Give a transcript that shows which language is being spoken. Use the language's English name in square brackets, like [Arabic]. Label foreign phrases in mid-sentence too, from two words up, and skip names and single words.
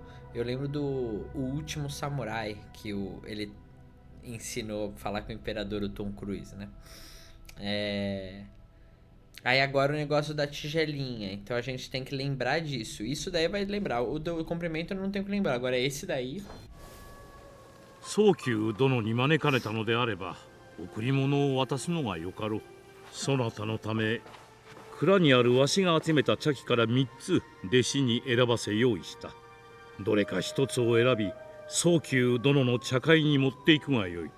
[Portuguese] Eu lembro do Último Samurai, que ele ensinou a falar com o imperador, o Tom Cruise, né? Aí agora o negócio da tigelinha, então a gente tem que lembrar disso. Isso daí vai lembrar, o do cumprimento eu não tenho que lembrar, agora esse daí... [Japanese] 宗久殿に招かれたのであれば、贈り物を渡すのがよかろう。そなたのため蔵にあるわしが集めた茶器から3つ弟子に選ばせ用意した。どれか1つを選び宗久殿の茶会に持っていくがよい。